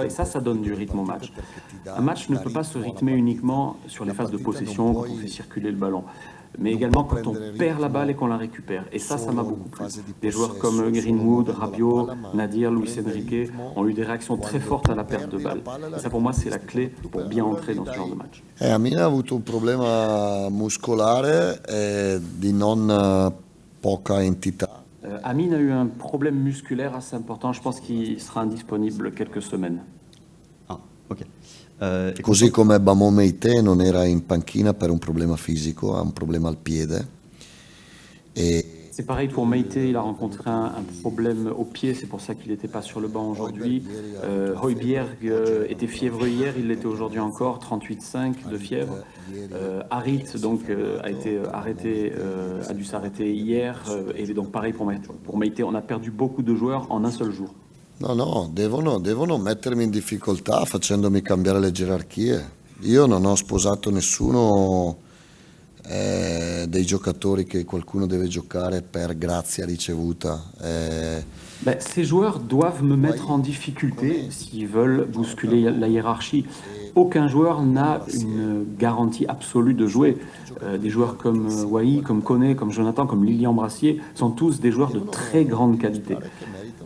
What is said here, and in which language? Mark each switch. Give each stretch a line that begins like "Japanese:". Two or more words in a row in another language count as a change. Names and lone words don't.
French: Et ça donne du rythme au match. Un match ne peut pas se rythmer uniquement sur les phases de possession, quand on fait circuler le ballon, mais également quand on perd la balle et qu'on la récupère. Et ça m'a beaucoup plu. Des joueurs comme Greenwood, Rabiot, Nadir, Luis Enrique ont eu des réactions très fortes à la perte de balle. Et ça, pour moi, c'est la clé pour bien entrer dans ce genre de match.
Italian: Amin ha avuto un problema muscolare di non poca entità.
French: Amin a eu un problème musculaire assez important. Je pense qu'il sera indisponible quelques semaines. Ah, ok.
Italian: Così come Bamo Meite non era in panchina per un problema fisico, ha un problema al piede.
French: C'est pareil pour Meite, il a rencontré un problème au pied, c'est pour ça qu'il n'était pas sur le banc aujourd'hui. Højbjerg était fiévreux hier, il l'était aujourd'hui encore, 38,5 de fièvre. Harit donc a été arrêté, a dû s'arrêter hier, et donc pareil pour Meite, on a perdu beaucoup de joueurs en un seul jour.
Italian: No, devono mettermi in difficoltà facendomi cambiare le gerarchie. Io non ho sposato nessuno dei giocatori che qualcuno deve giocare per grazia ricevuta.
French: Ces joueurs doivent me mettre en difficulté s'ils veulent bousculer la hiérarchie. Aucun joueur n'a une garantie absolue de jouer. Des joueurs comme Wai, comme Koné, comme Jonathan, comme Lilian Brassier sont tous des joueurs de très grande qualité.